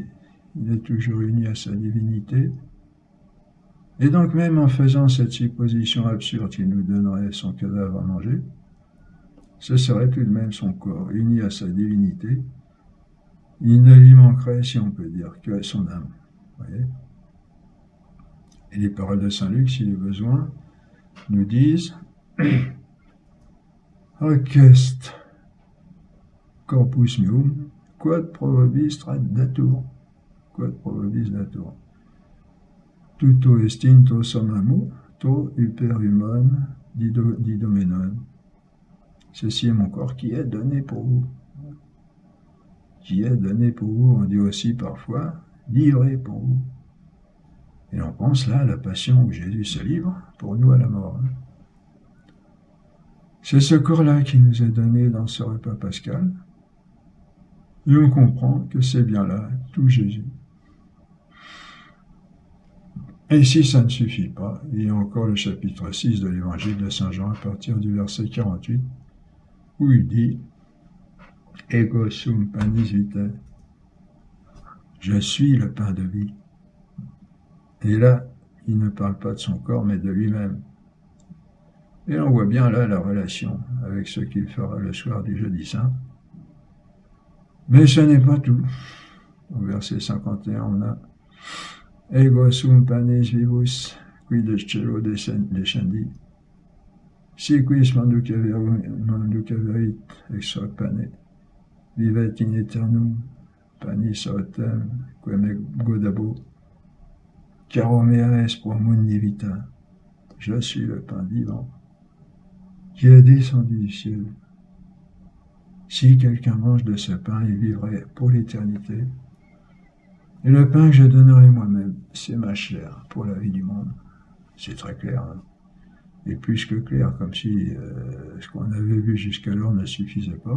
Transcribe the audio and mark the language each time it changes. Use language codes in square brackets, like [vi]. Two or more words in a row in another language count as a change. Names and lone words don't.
[fr] Il est toujours uni à sa divinité. Et donc même en faisant cette supposition absurde qu'il nous donnerait son cadavre à manger, ce serait tout de même son corps, uni à sa divinité. Il ne lui manquerait, si on peut dire, que son âme. Voyez. Et les paroles de Saint Luc, s'il est besoin, nous disent [la] Hoc est corpus meum, quod pro vobis datur. Quod pro vobis datur. [el] τοῦτό ἐστιν τὸ σῶμά μου, τὸ ὑπὲρ ὑμῶν διδόμενον. [fr] Ceci est mon corps qui est donné pour vous. Qui est donné pour vous, on dit aussi parfois, livré pour vous. Et on pense là à la passion où Jésus se livre pour nous à la mort. C'est ce corps-là qui nous est donné dans ce repas pascal. Et on comprend que c'est bien là tout Jésus. Et si ça ne suffit pas, il y a encore le chapitre 6 de l'évangile de Saint Jean à partir du verset 48, où il dit « [la] Ego sum panis vitae [fr] » « Je suis le pain de vie ». Et là, il ne parle pas de son corps, mais de lui-même. Et on voit bien là la relation avec ce qu'il fera le soir du jeudi saint. Mais ce n'est pas tout. Au verset 51, on a [la] « Ego sum panis vivus, qui de cielo descendi, si quis manducaverit extra pane, vivet in aeternum, panis autem, quem godabo, caromea est pro mundi vita. [fr] Je suis le pain vivant, qui est descendu du ciel. Si quelqu'un mange de ce pain, il vivrait pour l'éternité. Et le pain que je donnerai moi-même, c'est ma chair pour la vie du monde. » C'est très clair, et plus que clair, comme si ce qu'on avait vu jusqu'alors ne suffisait pas.